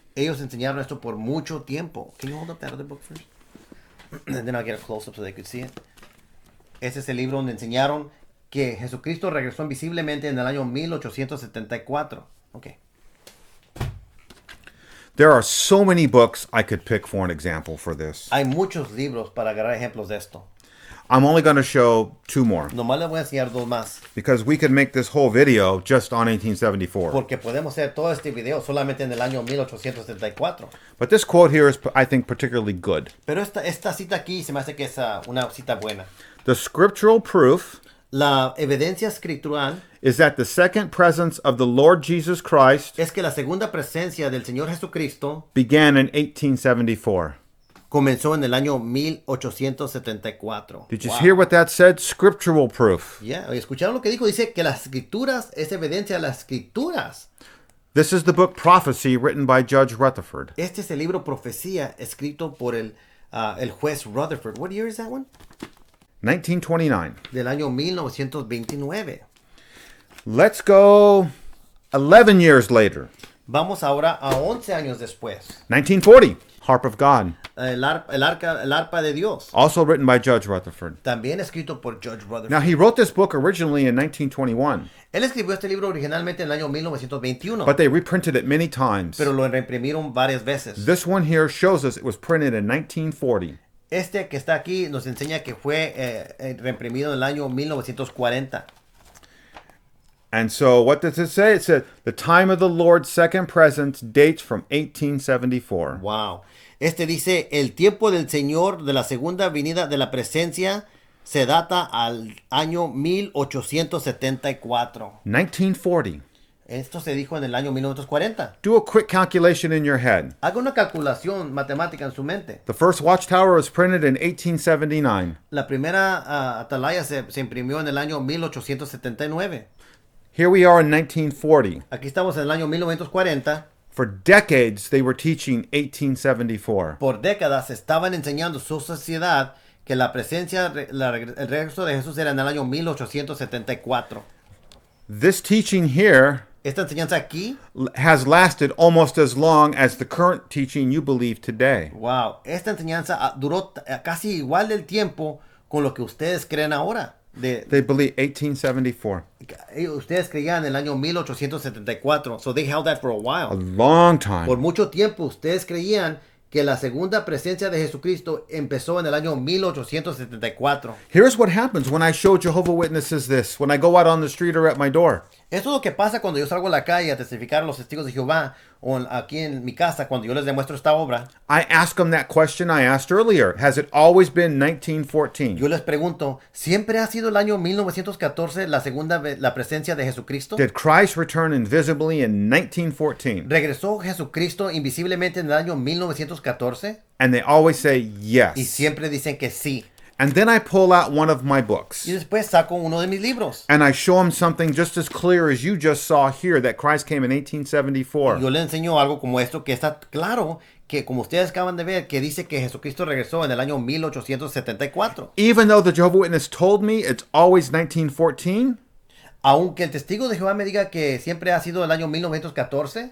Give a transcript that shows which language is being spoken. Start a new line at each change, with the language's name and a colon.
Spanish: Ellos enseñaron esto por mucho tiempo.
English: Can you hold up that other book first? And then I'll get a close-up so they could see it.
Spanish: Ese es el libro donde enseñaron que Jesucristo regresó invisiblemente en el año 1874.
English: Okay. There are so many books I could pick for an example for this.
Spanish: Hay muchos libros para agarrar ejemplos de esto.
English: I'm only going to show two more
Spanish: Nomás les voy a enseñar dos más.
English: because we could make this whole video just on 1874.
Spanish: Porque podemos hacer todo este video solamente en el año 1874.
English: But this quote here is, I think, particularly good.
Spanish: Pero esta cita aquí se me hace que es una cita buena.
English: The scriptural proof
Spanish: La evidencia escritural
English: is that the second presence of the Lord Jesus Christ
Spanish: es que la segunda presencia del Señor Jesucristo
English: began in 1874.
Spanish: comenzó en el año 1874.
English: Did you Wow. hear what that said? Scriptural proof.
Spanish: Yeah, ¿escucharon lo que dijo? Dice que las escrituras es evidencia de las escrituras.
English: This is the book Prophecy written by Judge Rutherford.
Spanish: Este es el libro Profecía escrito por el juez Rutherford.
English: What year is that one? 1929.
Spanish: Del año 1929.
English: Let's go 11 years later.
Spanish: Vamos ahora a 11 años después.
English: 1940. Harp of God.
Spanish: El arpa de Dios.
English: Also written by Judge Rutherford.
Spanish: También escrito por Judge Rutherford.
English: Now, he wrote this book originally in 1921,
Spanish: Él escribió este libro originalmente en el año 1921.
English: but they reprinted it many times.
Spanish: Pero lo reimprimieron varias veces.
English: This one here shows us it was printed in 1940.
Spanish: Este que está aquí nos enseña que fue reimprimido en el año 1940.
English: And so what does it say? It said, the time of the Lord's second presence dates from 1874. Wow.
Spanish: Este dice, el tiempo del Señor de la segunda venida de la presencia se data al año 1874.
English: 1940.
Spanish: Esto se dijo en el año 1940.
English: Do a quick calculation in your head.
Spanish: Haga una calculación matemática en su mente.
English: The first Watchtower was printed in 1879.
Spanish: La primera atalaya se imprimió en el año 1879.
English: Here we are in 1940.
Spanish: Aquí estamos en el año 1940.
English: For decades, they were teaching 1874.
Spanish: Por décadas estaban enseñando su sociedad que la presencia, el regreso de Jesús era en el año 1874.
English: This teaching here
Spanish: Esta enseñanza aquí,
English: has lasted almost as long as the current teaching you believe today.
Spanish: wow, esta enseñanza duró casi igual del tiempo con lo que ustedes creen ahora.
English: They believe 1874.
Spanish: Ustedes creían en el año 1874,
English: so they held that for a A while. long time.
Spanish: Por mucho tiempo ustedes creían que la segunda presencia de Jesucristo empezó en el año 1874.
English: Here's what happens when I show Jehovah's Witnesses this, when I go out on the street or at my door.
Spanish: Esto es lo que pasa cuando yo salgo a la calle a testificar a los testigos de Jehová o aquí en mi casa cuando yo les demuestro esta obra.
English: I ask them that question I asked earlier. Has it always been 1914?
Spanish: Yo les pregunto, ¿siempre ha sido el año 1914 la presencia de Jesucristo?
English: Did Christ return invisibly in 1914?
Spanish: ¿Regresó Jesucristo invisiblemente en el año 1914?
English: And they always say
Spanish: Y
English: yes.
Spanish: siempre dicen que sí.
English: And then I pull out one of my books.
Spanish: Y después saco uno de mis libros.
English: And I show them something just as clear as you just saw here, that Christ came in 1874.
Spanish: Yo le enseño algo como esto que está claro, que como ustedes acaban de ver, que dice que Jesucristo regresó en el año 1874.
English: Even though the Jehovah's Witness told me it's always 1914,
Spanish: Aunque el testigo de Jehová me diga que siempre ha sido el año 1914,